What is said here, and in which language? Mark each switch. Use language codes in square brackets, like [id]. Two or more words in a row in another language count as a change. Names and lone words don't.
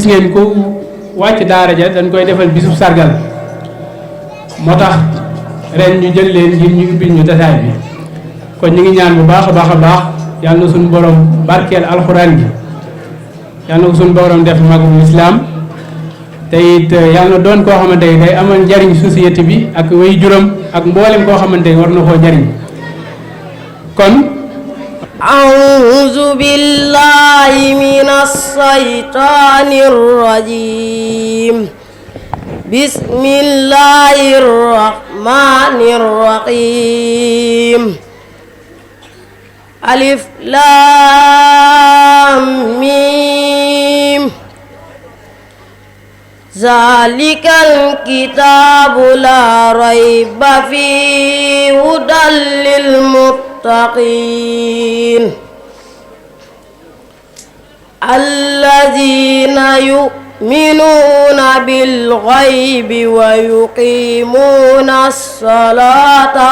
[wo] ngeen ku wàcc daara ja dañ koy defal bisub sargal moo tax ren ñu jël leen ngir ñu ubbil ñu tasaay bi kon ñu ngi ñaan bu baax a baax a baax yàlla na suñu borom barkeel alxuraan gi yàlla na ko suñu borom def magum islam te it yàlla na doon koo xamante ni day amal njariñ société bi ak way juram ak mboolem koo xamante ni war na koo njariñ kon [ar] أعوذ بالله من الشيطان الرجيم بسم الله الرحمن الرحيم ألف لام ميم ذلك الكتاب لا ريب فيه هدى للمتقين الذين يؤمنون بالغيب ويقيمون الصلاة